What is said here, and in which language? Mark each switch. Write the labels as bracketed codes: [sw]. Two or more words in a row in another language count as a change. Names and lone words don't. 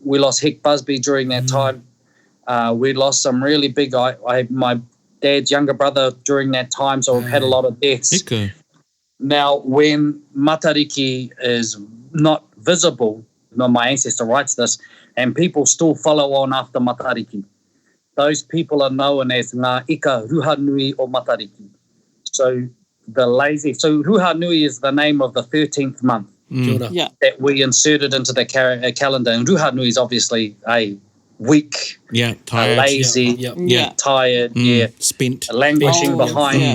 [en] We lost Heck Busby during that time. We lost some really big, my dad's younger brother during that time, so we've had a lot of deaths. Now, when Matariki is not visible, my ancestor writes this, and people still follow on after Matariki, those people are known as [mi] ngā ika ruhanui o Matariki. [en] So Ruhanui is the name of the 13th month that we inserted into the calendar. And Ruhanui is obviously a weak, tired, lazy, tired, spent, languishing behind.